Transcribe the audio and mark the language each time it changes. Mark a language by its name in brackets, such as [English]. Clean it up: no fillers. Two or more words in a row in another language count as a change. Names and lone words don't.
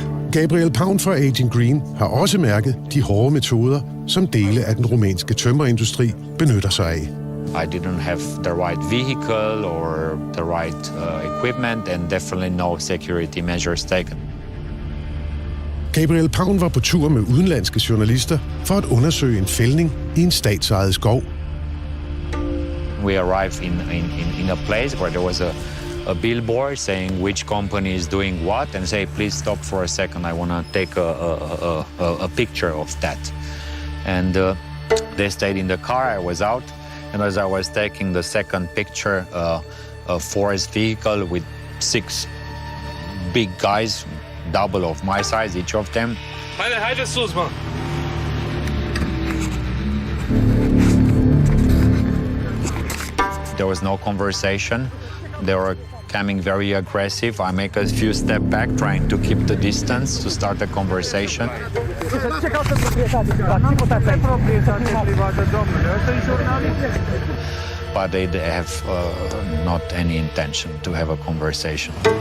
[Danish] Gabriel Paun fra Agent Green har også mærket de hårde metoder, som dele af den rumænske tømmerindustri benytter sig af. [English] I didn't have the right vehicle or the right equipment and definitely no security measures taken. [Danish] Gabriel Paun var på tur med udenlandske journalister for at undersøge en fældning i en statsejet skov. [English] We arrived in a place where there was a billboard saying which company is doing what and say, please stop for a second, I want to take a picture of that. And they stayed in the car, I was out, and as I was taking the second picture, a forest vehicle with 6 big guys, double of my size, each of them. [Romanian] Haide sus, mă! [English] There was no conversation. They were coming very aggressive. I make a few steps back, trying to keep the distance to start a conversation. But they have not any intention to have a conversation.